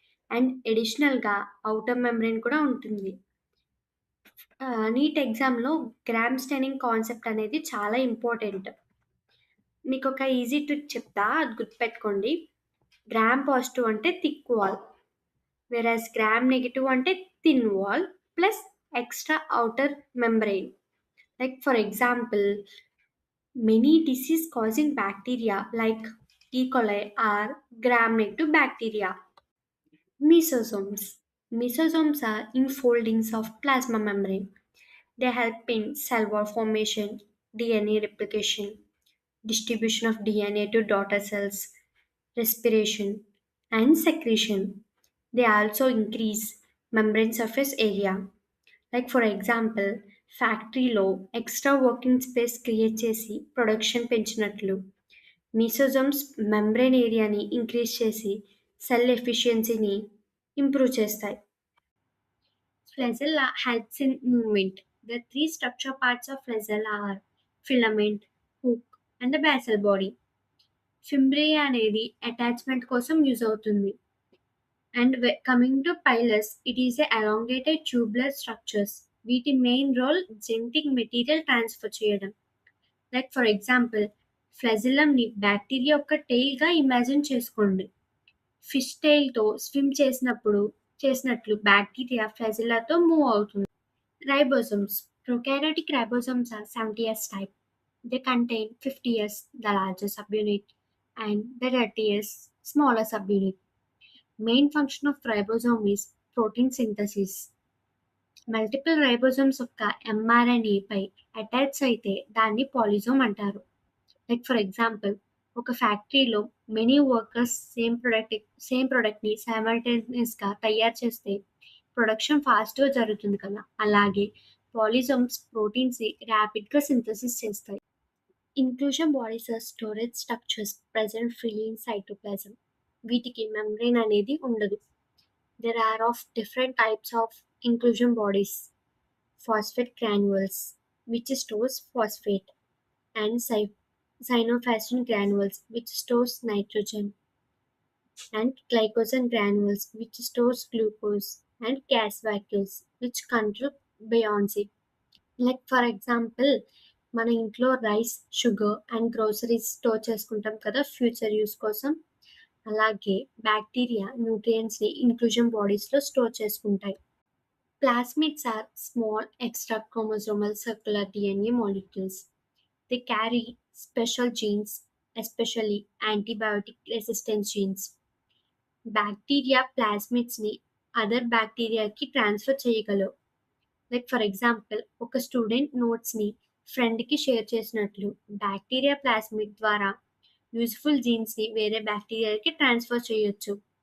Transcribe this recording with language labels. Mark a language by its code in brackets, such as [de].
[te] And అడిషనల్‌గా outer membrane కూడా ఉంటుంది. నీట్ ఎగ్జామ్‌లో గ్రామ్ స్టెయినింగ్ కాన్సెప్ట్ అనేది చాలా ఇంపార్టెంట్. మీకొక ఈజీ ట్రిక్ చెప్తా, అది గుర్తుపెట్టుకోండి. గ్రామ్ పాజిటివ్ అంటే థిక్ వాల్. వెరాస్ గ్రామ్ నెగెటివ్ అంటే thin wall plus extra outer membrane. [en] Like for example, many disease causing bacteria like E. coli are gram negative bacteria. Mesosomes. Mesosomes are enfoldings of plasma membrane. They help in cell wall formation, DNA replication, distribution of DNA to daughter cells, respiration, and secretion. They also increase membrane surface area. [te] Like for example ఫ్యాక్టరీలో extra working space create చేసి production పెంచినట్లు. Mesosomes membrane ఏరియాని increase చేసి cell ఎఫిషియన్సీని improve చేస్తాయి. [en] Flagella helps in movement. The 3 structure parts of flagella are filament, hook and the basal body. [te] Fimbria అనేది attachment కోసం use అవుతుంది. [en] And coming to pilus, it is a elongated tubular structures. [te] వీటి main role genetic material transfer చేయడం. Like for example ఫ్లెజిల్లంని bacteria యొక్క టెయిల్గా imagine చేసుకోండి. Fish టెయిల్తో swim చేసినట్లు bacteria ఫ్లెజిల్లాతో move అవుతుంది. Ribosomes. [en] Prokaryotic ribosomes are 70s type. They contain 50s, the larger subunit, and the 30s, smaller subunit. Main function of ribosome is protein synthesis. [te] Multiple ribosomes యొక్క ఎంఆర్ఎన్ఏపై attach అయితే దాన్ని పాలిజోమ్ అంటారు. Like for example ఒక ఫ్యాక్టరీలో many workers same ప్రొడక్ట్ని సైమల్టేనియస్గా తయారు చేస్తే production ఫాస్ట్గా జరుగుతుంది కదా. అలాగే పాలిజోమ్స్ ప్రోటీన్స్ ర్యాపిడ్గా సింథసిస్ చేస్తాయి. [en] Inclusion bodies are storage structures present freely in cytoplasm. [te] వీటికి మెంబ్రెయిన్ అనేది ఉండదు. [en] There are of different types of inclusion bodies. Phosphate granules, which stores phosphate, and cyanophasin granules, which stores nitrogen, and glycogen granules, which stores glucose, and gas vacuoles, which control buoyancy. [te] Like for example మన ఇంట్లో rice, sugar and groceries store చేసుకుంటాం కదా future use కోసం. అలాగే bacteria న్యూట్రియంట్స్ని inclusion బాడీస్లో store చేసుకుంటాయి. [en] Plasmids are small extra chromosomal circular DNA molecules. They carry special genes, especially antibiotic resistance genes. [te] Bacteria ప్లాస్మిడ్స్ని other బ్యాక్టీరియాకి transfer చేయగలవు. Like for example ఒక student నోట్స్ని ఫ్రెండ్కి share చేసినట్లు bacteria plasmid ద్వారా useful జీన్స్ని వేరే బ్యాక్టీరియాకి transfer చేయొచ్చు.